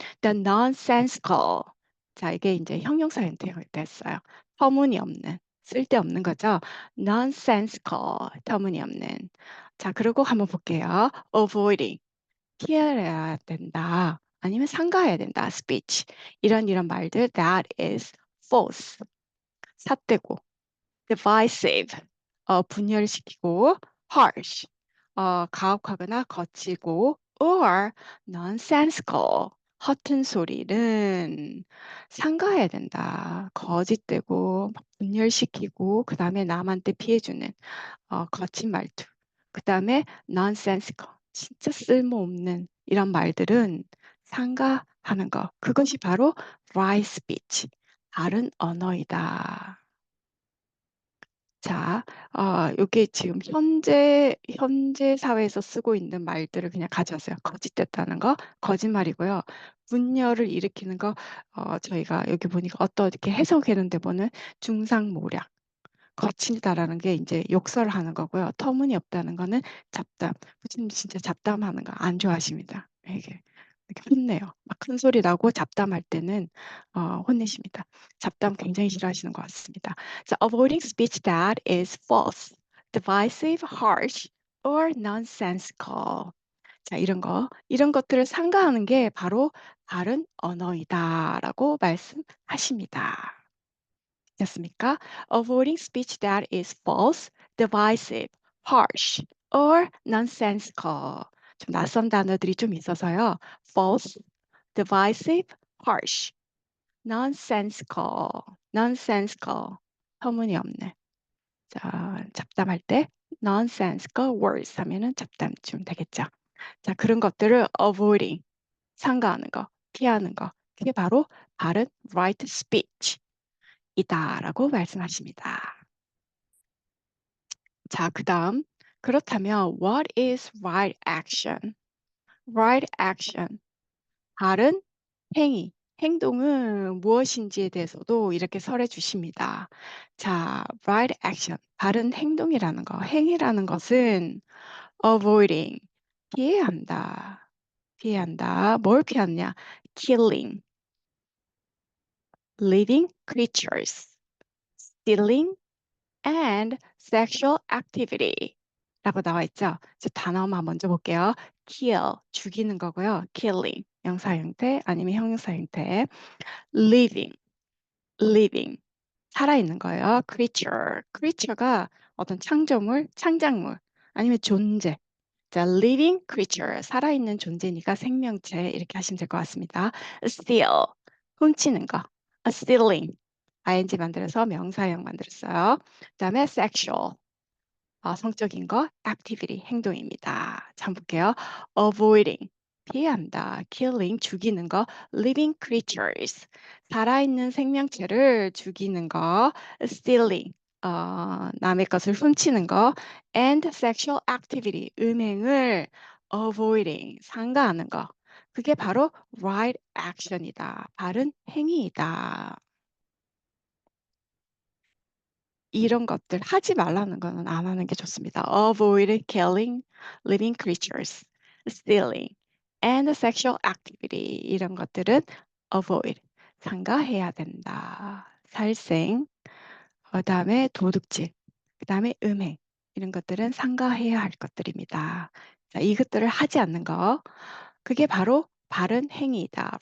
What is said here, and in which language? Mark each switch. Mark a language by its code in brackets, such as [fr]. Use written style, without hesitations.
[en] The nonsensical. [ko] 자, 이게 이제 형용사 형태가 됐어요. 터무니없는, 쓸데없는 거죠. nonsensical, 터무니없는. 자, 그리고 한번 볼게요. avoiding, 피해야 된다. 아니면 삼가해야 된다. speech. 이런 말들 [en] that is false, [ko] 삿되고, [en] divisive, [ko] 분열시키고, [en] harsh, [ko] 가혹하거나 거치고, [en] or nonsensical, [ko] 허튼 소리는 삼가해야 된다. 거짓되고 막 분열시키고 그다음에 남한테 피해주는 거친 말투. 그다음에 nonsensical, 진짜 쓸모없는 이런 말들은 삼가하는 거. 그것이 바로 right speech, 바른 언어이다. 자, 요게 지금 현재 사회에서 쓰고 있는 말들을 그냥 가져왔어요. 거짓됐다는 거, 거짓말이고요. 분열을 일으키는 거, 저희가 여기 보니까 어떻게 해석했는데 보는 중상모략. 거칠다라는 게 이제 욕설하는 거고요. 터무니없다는 거는 잡담. 부처님 진짜 잡담하는 거 안 좋아하십니다. 이게 이렇게 혼내요. 막 큰 소리 나고 잡담할 때는 혼내십니다. 잡담 굉장히 싫어하시는 것 같습니다. [en] So avoiding speech that is false, divisive, harsh, or nonsensical. [ko] 자, 이런 것들을 삼가하는 게 바로 바른 언어이다라고 말씀하십니다. 됐습니까? [en] Avoiding speech that is false, divisive, harsh, or nonsensical. [ko] 좀 낯선 단어들이 좀 있어서요. [en] false, divisive, harsh, nonsensical, nonsensical. [ko] 터무니없는. 자, 잡담할 때 [en] nonsensical words [ko] 하면은 잡담쯤 되겠죠. 자, 그런 것들을 avoiding, 삼가하는 거, 피하는 거. 그게 바로 바른 right speech. 이다라고 말씀하십니다. 자, 그다음 그렇다면 [en] what is right action? [ko] right action, 바른 행위, 행동은 무엇인지에 대해서도 이렇게 설해 주십니다. 자, right action, 바른 행동이라는 거, 행위라는 것은 avoiding, 피해한다. 피해한다. 뭘 피하느냐? [en] killing, living creatures, stealing, and sexual activity [ko] 라고 나와 있죠. 저 단어만 먼저 볼게요. kill, 죽이는 거고요. killing, 명사 형태 아니면 형용사 형태. living, living, 살아있는 거예요. creature, creature가 어떤 창조물, 창작물 아니면 존재. 자, living creature, 살아있는 존재니까 생명체 이렇게 하시면 될 것 같습니다. steal, 훔치는 거. stealing, ing 만들어서 명사형 만들었어요. 그다음에 sexual, 성적인 거, activity, 행동입니다. 자, 한번 볼게요. avoiding, 피한다. killing, 죽이는 거. living creatures, 살아있는 생명체를 죽이는 거. stealing, 남의 것을 훔치는 거. [en] and sexual activity, [ko] 음행을 [en] avoiding, [ko] 삼가하는 거. 그게 바로 right action이다. 바른 행위이다. 이런 것들 하지 말라는 거는 안 하는 게 좋습니다. [en] Avoid killing living creatures, stealing, and sexual activity. [ko] 이런 것들은 avoid, 삼가해야 된다. 살생, 그다음에 도둑질, 그다음에 음행. 이런 것들은 삼가해야 할 것들입니다. 자, 이것들을 하지 않는 거, 그게 바로 바른 행위이다.